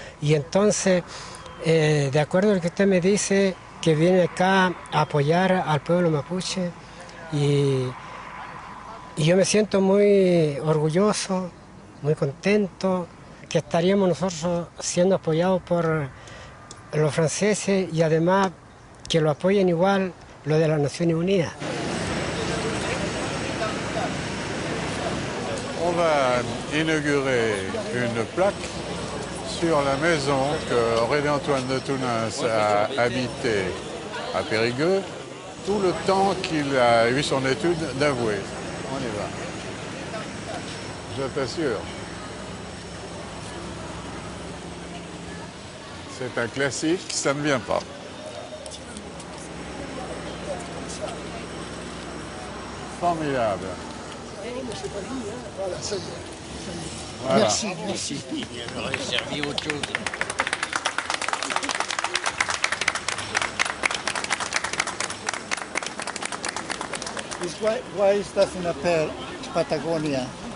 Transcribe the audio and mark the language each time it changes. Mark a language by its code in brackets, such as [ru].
[es] Y entonces, de acuerdo a lo que usted me dice, que viene acá a apoyar al pueblo mapuche, y yo me siento muy orgulloso, muy contento, que estaríamos nosotros siendo apoyados por los franceses y además que lo apoyen igual lo de las Naciones Unidas. [fr] On va inaugurer une plaque sur la maison que Aurélie-Antoine de Tounens a habitée à Périgueux tout le temps qu'il a eu son étude d'avoué. On y va. Je t'assure. C'est un classique, ça ne me vient pas. Formidable. Voilà, ça y est. Voilà. Merci, merci. J'aurais servi autre chose. [en] Why [es] estás en la Patagonia?